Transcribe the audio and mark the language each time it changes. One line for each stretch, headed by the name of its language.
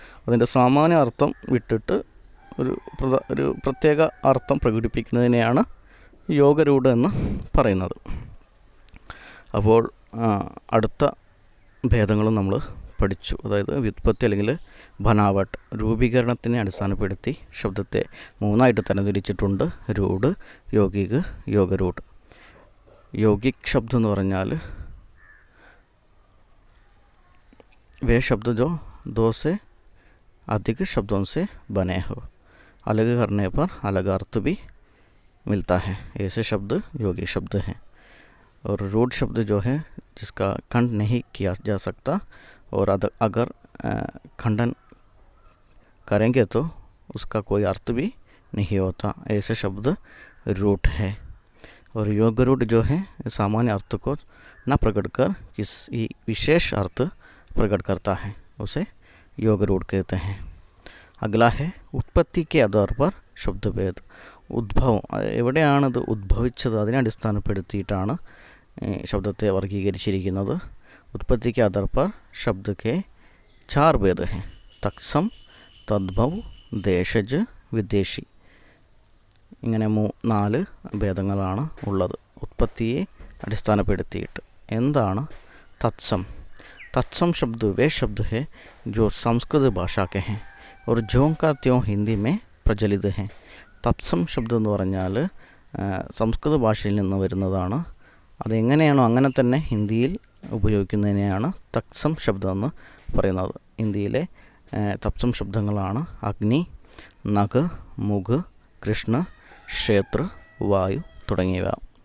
Malayalam: അതിൻ്റെ സാമാന്യ അർത്ഥം വിട്ടിട്ട് ഒരു പ്രത്യേക അർത്ഥം പ്രകടിപ്പിക്കുന്നതിനെയാണ് യോഗരൂഢ് എന്ന് പറയുന്നത്. അപ്പോൾ അടുത്ത ഭേദങ്ങളും നമ്മൾ പഠിച്ചു. അതായത് വ്യുത്പത്തി അല്ലെങ്കിൽ ബനാവട്ട്, രൂപീകരണത്തിനെ അടിസ്ഥാനപ്പെടുത്തി ശബ്ദത്തെ 3ആയിട്ട് തരംതിരിച്ചിട്ടുണ്ട്. രൂഢ്, യൗഗിക്, യോഗരൂഢ്. യൗഗിക് ശബ്ദം എന്ന് പറഞ്ഞാൽ
Hindi: वे शब्द जो 2 से अधिक शब्दों से बने हो, अलग करने पर अलग अर्थ भी मिलता है, ऐसे शब्द योगी शब्द हैं. और रूढ़ शब्द जो है जिसका खंड नहीं किया जा सकता और अगर खंडन करेंगे तो उसका कोई अर्थ भी नहीं होता, ऐसे शब्द रूढ़ है. और योग रूढ़ जो है सामान्य अर्थ को न प्रकट कर किसी विशेष अर्थ प्रकट करता है, उसे योग रूढ़ कहते हैं. अगला है उत्पत्ति के आधार पर शब्दभेद.
Malayalam: ഉദ്ഭവം, എവിടെയാണത് ഉദ്ഭവിച്ചത് അതിനെ അടിസ്ഥാനപ്പെടുത്തിയിട്ടാണ് ശബ്ദത്തെ വർഗീകരിച്ചിരിക്കുന്നത്. ഉത്പത്തിക്ക്
Hindi: ആധാർ पर शब्द के 4 भेद हैं.
Malayalam: തത്സം, തദ്ഭവ്, ദേശജ്, വിദേശി. ഇങ്ങനെ 4 ഭേദങ്ങളാണ് ഉള്ളത് ഉത്പത്തിയെ അടിസ്ഥാനപ്പെടുത്തിയിട്ട്. എന്താണ് തത്സം?
Hindi: तत्सम शब्द वे शब्द है जो संस्कृत भाषा के हैं और ज्यों का त्यों हिंदी में प्रचलित हैं.
Malayalam: തത്സം ശബ്ദം എന്ന് പറഞ്ഞാൽ സംസ്കൃത ഭാഷയിൽ നിന്ന് വരുന്നതാണ്. അതെങ്ങനെയാണോ അങ്ങനെ തന്നെ ഹിന്ദിയിൽ ഉപയോഗിക്കുന്നതിനെയാണ് തത്സം ശബ്ദം എന്ന് പറയുന്നത്. ഇന്ത്യയിലെ തത്സം ശബ്ദങ്ങളാണ് അഗ്നി, നഖ്, മുഖ്, കൃഷ്ണ, ക്ഷേത്ര, വായു തുടങ്ങിയവ.